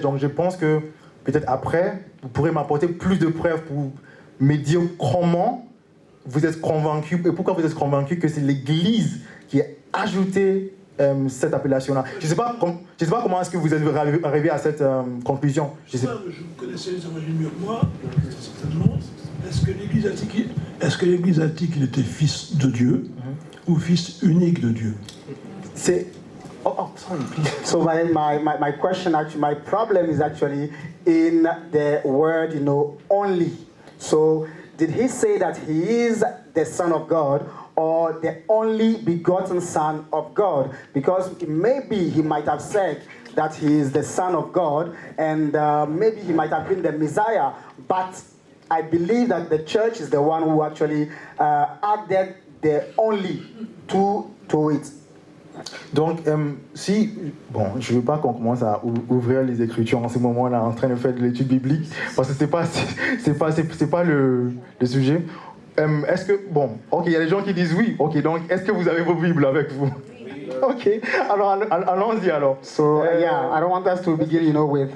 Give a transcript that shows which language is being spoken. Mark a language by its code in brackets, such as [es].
[fr] Donc je pense que peut-être après, vous pourrez m'apporter plus de preuves pour me dire comment vous êtes convaincu et pourquoi vous êtes convaincu que c'est l'Église qui a ajouté cette appellation-là. Je ne sais pas comment est-ce que vous êtes arrivé à cette conclusion. Je sais pas, vous connaissez les évangiles mieux que moi, certainement. Est-ce que l'Église a dit qu'il était fils de Dieu ou fils unique de Dieu? C'est... [en] sorry, please. So my question, actually, my problem is actually in the word, only. So did he say that he is the Son of God or the only begotten Son of God? Because maybe he might have said that he is the Son of God and maybe he might have been the Messiah, but I believe that the church is the one who actually added the only to it. [fr] Donc, je ne veux pas qu'on commence à ouvrir les Écritures en ce moment-là, en train de faire de l'étude biblique, parce que c'est pas le sujet. Est-ce que, il y a des gens qui disent oui, donc est-ce que vous avez vos Bibles avec vous? Ok, alors allons-y alors. [en] So I don't want us to begin, with